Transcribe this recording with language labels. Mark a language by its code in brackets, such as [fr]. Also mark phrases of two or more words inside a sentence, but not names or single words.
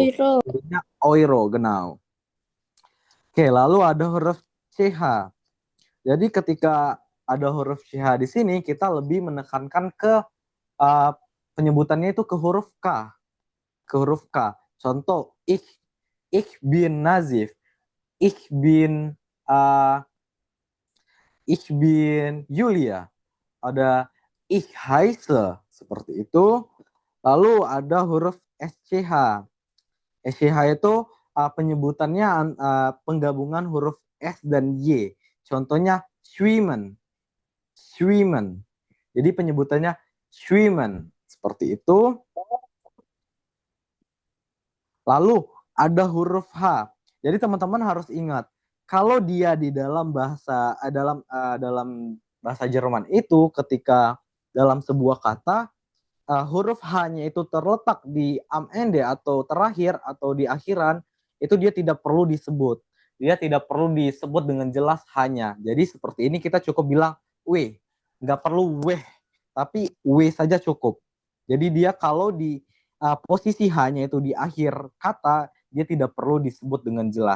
[id] Oiro. Jadinya oiro, genau. Oke, lalu ada huruf CH. Jadi ketika ada huruf CH di sini, kita lebih menekankan ke penyebutannya itu ke huruf K. Ke huruf K. Contoh, [de] ich bin Nazif. Ich bin Julia. [id] Ada [de] ich heiße, [id] seperti itu. Lalu ada huruf SCH. SCH itu penyebutannya penggabungan huruf S dan Y. Contohnya schwimmen. Schwimmen. Jadi penyebutannya schwimmen. Seperti itu. Lalu ada huruf H. Jadi teman-teman harus ingat, kalau dia di dalam bahasa Jerman itu, ketika dalam sebuah kata huruf H-nya itu terletak di [de] am ende [id] atau terakhir atau di akhiran, itu dia tidak perlu disebut. Dia tidak perlu disebut dengan jelas H-nya. Jadi seperti ini kita cukup bilang W. Nggak perlu W, tapi W saja cukup. Jadi dia kalau di posisi H-nya itu di akhir kata, dia tidak perlu disebut dengan jelas.